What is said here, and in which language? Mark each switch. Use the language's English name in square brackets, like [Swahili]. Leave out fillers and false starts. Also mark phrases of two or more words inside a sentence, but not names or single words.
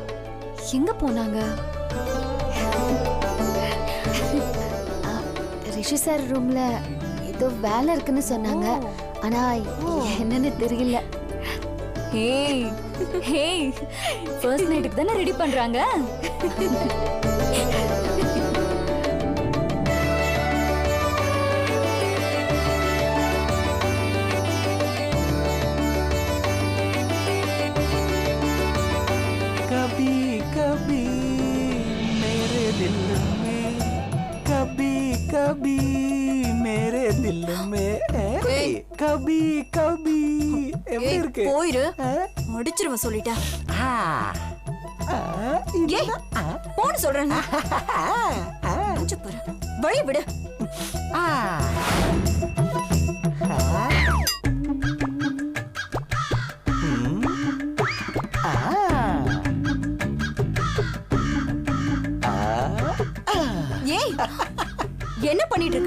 [Tamil] எங்க போனாங்க? ரிஷி சார் ரூம்ல ஏதோ வேலை இருக்குன்னு சொன்னாங்க, ஆனா என்னன்னு தெரியல. ஹேய் ஹேய், [English] first nightukku [Tamil] தானே ரெடி பண்றாங்க. [Hindi] कभी कभी मेरे दिल में, कभी कभी मेरे दिल में, कभी कभी [Tamil] எப்படி இருக்கு? போயிரு, முடிச்சிருவ சொல்லிட்டேன். ஏய், போன்னு சொல்றேன். வழி விடு. ஏய், என்ன பண்ணிட்டு இருக்க?